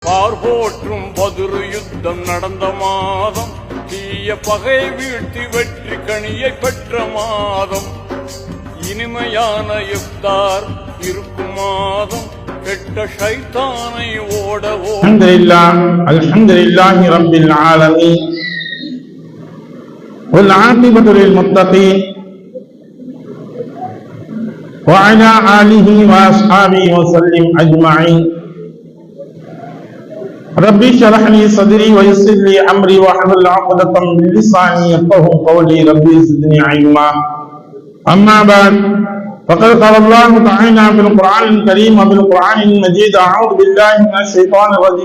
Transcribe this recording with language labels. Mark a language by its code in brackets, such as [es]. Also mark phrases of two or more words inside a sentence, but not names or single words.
[ta] பார்போற்றும் பதிரு யுத்தம் நடந்த மாதம், தீய பகை வீழ்த்தி வெற்றி கனியை பெற்ற மாதம், இனிமையான இஃப்தார் இருக்கும் மாதம், கெட்ட ஷைத்தானை ஓட [ar] الحمد لله رب العالمين والعاقبة للمتقين وعلى آله وأصحابه وسلم أجمعين. ربي اشرح لي صدري ويسر لي أمري واحلل عقدة من لساني يفقهوا قولي. ربي زدني علما. أما بعد، فقد قال الله تعالى في القرآن الكريم وفي القرآن المجيد: أعوذ بالله من الشيطان الرجيم.